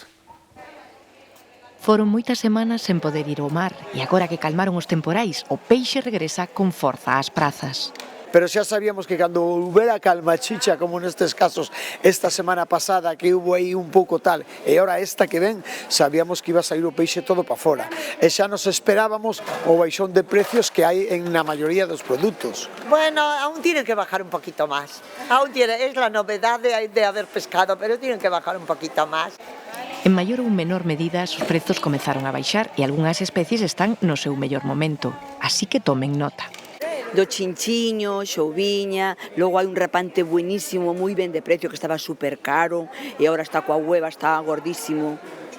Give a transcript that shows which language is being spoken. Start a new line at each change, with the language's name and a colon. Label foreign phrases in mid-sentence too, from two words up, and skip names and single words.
Galician: Foron moitas semanas sen poder ir ao mar e agora que calmaron os temporais, o peixe regresa con forza ás prazas. Pero xa sabíamos que cando houbera calma chicha, como nestes casos esta semana pasada, que hubo aí un pouco tal, e ahora esta que ven, sabíamos que iba a sair o peixe todo para fora. E xa nos esperábamos o baixón de precios que hai na maioría dos produtos.
Spanish: Bueno, aún tienen que bajar un poquito más. Es la novedad de haber pescado, pero tienen que bajar un poquito más.
Galician: En maior ou menor medida, os prezos comezaron a baixar e algunhas especies están no seu mellor momento. Así que tomen nota. Do chinchiño, xouviña, logo hai un repante buenísimo, moi ben de precio, que estaba super caro, e agora está coa hueva, está gordísimo.